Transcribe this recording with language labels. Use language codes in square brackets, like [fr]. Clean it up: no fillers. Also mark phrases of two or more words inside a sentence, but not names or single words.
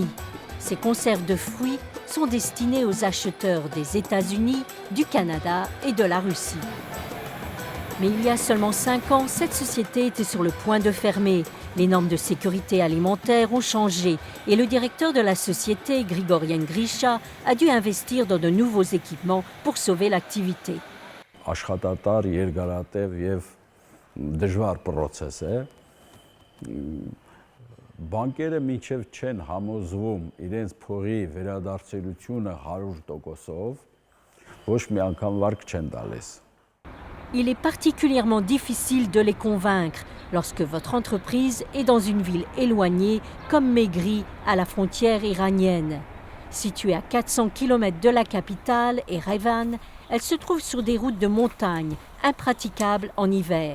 [fr] Ces conserves de fruits sont destinées aux acheteurs des États-Unis, du Canada et de la Russie. Mais il y a seulement 5 ans, cette société était sur le point de fermer. Les normes de sécurité alimentaire ont changé et le directeur de la société, Grigorian Grisha, a dû investir dans de nouveaux équipements pour sauver l'activité. [hy] Աշխատատար, երկարատև եւ դժվար process է։ Բանկերը մինչև չեն համոզվում իրենց փողի վերադարձելությունը 100%-ով, ոչ մի անգամ վարկ չեն տալիս։ [fr] Il est particulièrement difficile de les convaincre lorsque votre entreprise est dans une ville éloignée comme Megri, à la frontière iranienne. Située à 400 km de la capitale, Erevan, elle se trouve sur des routes de montagne, impraticables en hiver.